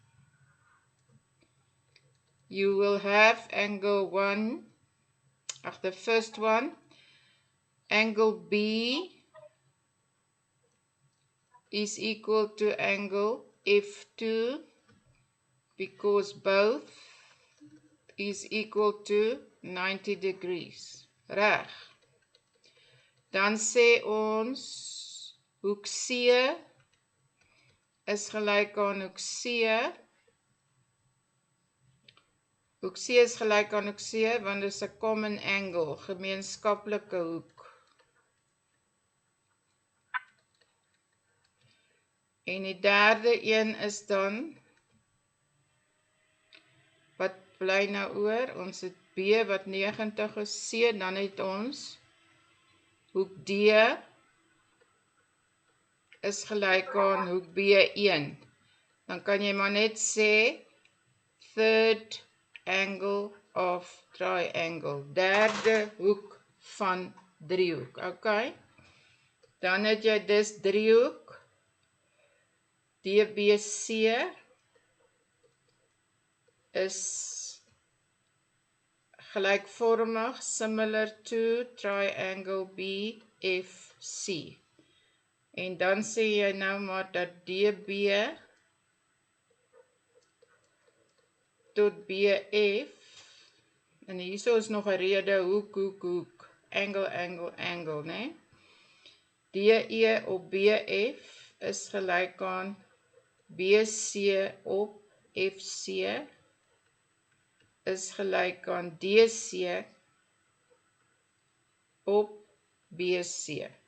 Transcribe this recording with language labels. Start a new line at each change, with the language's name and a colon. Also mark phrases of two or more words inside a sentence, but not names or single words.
English: You will have angle 1, the first one, angle B is equal to angle F2 because both is equal to 90 degrees.
Afrikaans: Reg. Dan sê ons hoek C is gelyk aan hoek C. Hoek C is gelyk aan hoek C want dit is 'n
English: common angle,
Afrikaans: gemeenskaplike hoek. En die derde een is dan, wat bly nou oor? Ons het B wat 90 is, C, dan het ons hoek D is gelyk aan hoek B1. Dan kan jy maar net sê
English: third angle of triangle,
Afrikaans: derde hoek van driehoek. Okay? Dan het jy dus driehoek DBC is gelykvormig,
English: similar to triangle BFC.
Afrikaans: En dan sê jy nou maar dat DB tot BF, en hierso is nog 'n rede hoek, angle, né? DE op BF is gelyk aan BC op FC is gelyk aan DC op BC.